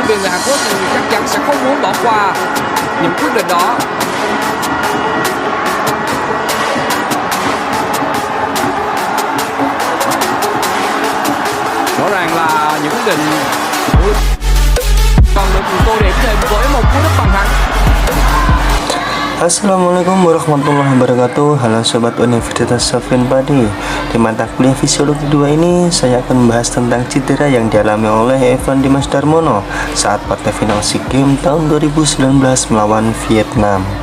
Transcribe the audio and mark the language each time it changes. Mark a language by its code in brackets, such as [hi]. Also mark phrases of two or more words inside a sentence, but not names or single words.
[vi] viên người Hàn Quốc chắc chắn sẽ không muốn bỏ qua những quyết định đó. Rõ ràng là những quyết định còn được tô điểm thêm với một cú đúp bằng thắng. [ar] السلام عليكم ورحمة الله وبركاته. [id] Halo Sobat Universitas Safin Padi. Di mata kuliah Fisiologi 2 ini saya akan membahas tentang cedera yang dialami oleh Evan Dimas Darmono saat partai final SEA Games tahun 2019 melawan Vietnam.